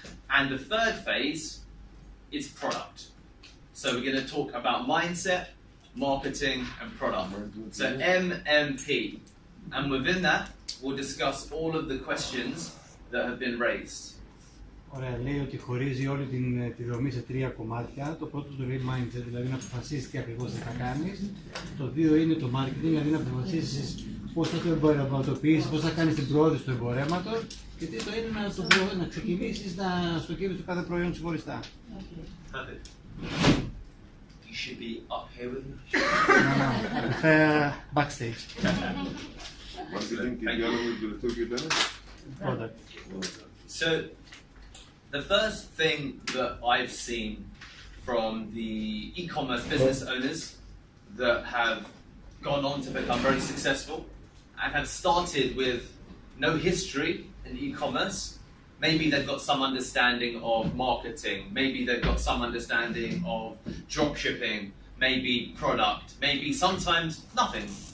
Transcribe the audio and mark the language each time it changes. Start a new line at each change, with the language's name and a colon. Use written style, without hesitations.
English: And the third phase is product. So we're going to talk about mindset, marketing, and product. So MMP. And within that, we'll discuss all of the questions that have been raised.
Greek: Ωραία, λέει ότι χωρίζει όλη τη δομή σε 3 κομμάτια. Το πρώτο το λέει mindset, δηλαδή να αποφασίσεις τι ακριβώς θα κάνεις. Το 2 είναι το marketing, δηλαδή να αποφασίσεις πώς θα το εμπορευματοποιήσεις, πώς θα κάνεις την προώθηση του εμπορεύματος. Και τρίτο είναι να ξεκινήσεις στο κέρδος του κάθε προϊόν ξεχωριστά.
English: You should be up here with me. No, I prefer backstage.
Greek: Marketing και διάλογο τελευταίο και ήταν.
English: Product. So, the first thing that I've seen from the e-commerce business owners that have gone on to become very successful and have started with no history in e-commerce, maybe they've got some understanding of marketing, maybe they've got some understanding of drop shipping, maybe product, maybe sometimes nothing.